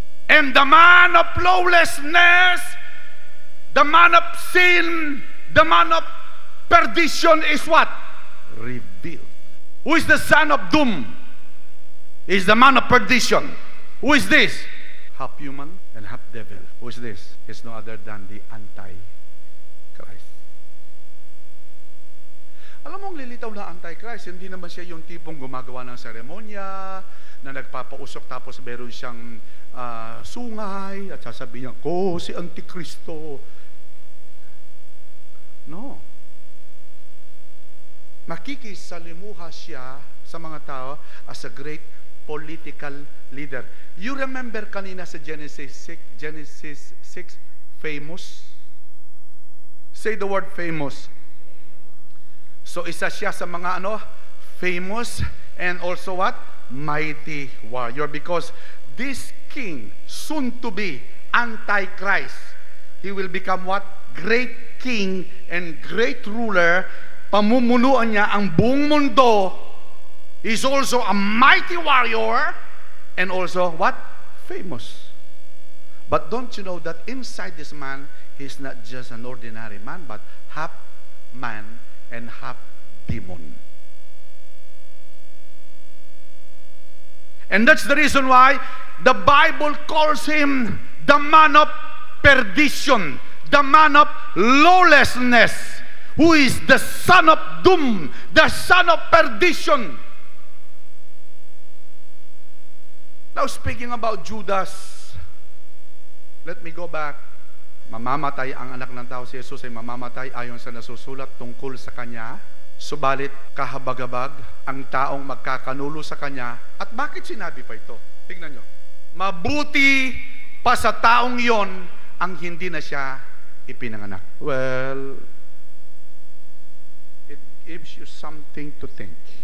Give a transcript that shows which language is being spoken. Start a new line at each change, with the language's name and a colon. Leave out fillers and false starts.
English: And the man of lawlessness, the man of sin, the man of perdition is what? Revealed. Who is the son of doom? Is the man of perdition. Who is this? Half human and half devil. Who is this? It's no other than the Antichrist.
Filipino: Alam mo, ang lilitaw na Antichrist, hindi naman siya yung tipong gumagawa ng seremonya, na nagpapausok tapos meron siyang sungay at sasabihin niya, si Antikristo.
English: No.
Filipino: Makikisalimuha siya sa mga tao
English: as a great political leader. You remember
Filipino: kanina sa
English: Genesis 6, famous? Say the word famous.
Filipino: So isa siya sa mga
English: famous and also what? Mighty warrior, because this king, soon to be Antichrist, he will become what? Great king and great ruler.
Filipino: Pamumunuan niya ang buong mundo.
English: He's also a mighty warrior and also what? Famous. But don't you know that inside this man, he's not just an ordinary man, but half man and half demon. And that's the reason why the Bible calls him the man of perdition, the man of lawlessness, who is the son of doom, the son of perdition. Now speaking about Judas, let me go back.
Filipino: Mamamatay ang anak ng tao, si Jesus ay mamamatay ayon sa nasusulat tungkol sa kanya. Subalit kahabag-habag ang taong magkakanulo sa kanya. At bakit sinabi pa ito? Tingnan nyo. Mabuti pa sa taong iyon ang hindi na siya ipinanganak.
English: Well, it gives you something to think.